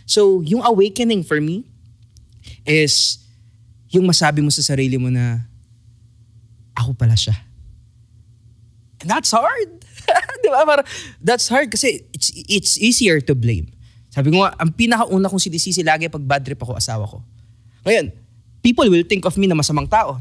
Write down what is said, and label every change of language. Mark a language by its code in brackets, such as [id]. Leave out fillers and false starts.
[tl] So, yung awakening for me is yung masabi mo sa sarili mo na ako pala siya. [en] And that's hard. [tl] Di ba? [en] Parang, that's hard kasi it's easier to blame. [tl] Sabi ko nga, ang pinakauna kong sinisisi lagi pag bad trip ako, asawa ko. [en] Ngayon, people will think of me [tl] na masamang tao.